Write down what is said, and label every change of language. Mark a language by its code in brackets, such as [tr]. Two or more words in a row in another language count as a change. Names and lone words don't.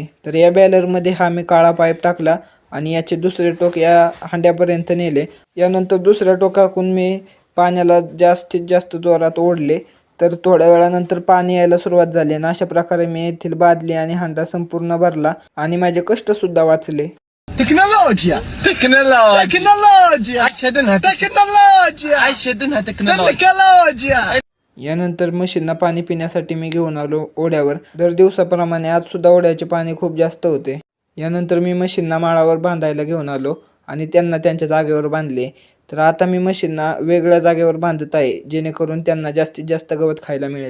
[mr] तर या बॅलरमध्ये मी काळा पाईप टाकला आणि याचे दुसरे टोक या हांड्यापर्यंत नेले. यानंतर दुसऱ्या टोकाकून मी पाण्याला जास्तीत जास्त जोरात ओढले. तर थोड्या वेळानंतर पाणी यायला सुरुवात झाली आणि अशा प्रकारे मी येथील बादली आणि हांडा संपूर्ण भरला आणि माझे कष्टसुद्धा वाचले. [pt] Tecnologia! Tecnologia! Tecnologia! Aşedinha Tecnologia! Aşedinha tecnologia! Tecnologia! [mr] यानंतर म्हशींना पाणी पिण्यासाठी मी घेऊन आलो ओढ्यावर. दर दिवसाप्रमाणे आज सुद्धा ओढ्याचे पाणी खूप जास्त होते. यानंतर मी म्हशींना माळावर बांधायला घेऊन आलो आणि त्यांना त्यांच्या जागेवर बांधले. तर आता मी म्हशींना वेगळ्या जागेवर बांधत आहे, जेणेकरून त्यांना जास्तीत जास्त गवत खायला मिळेल.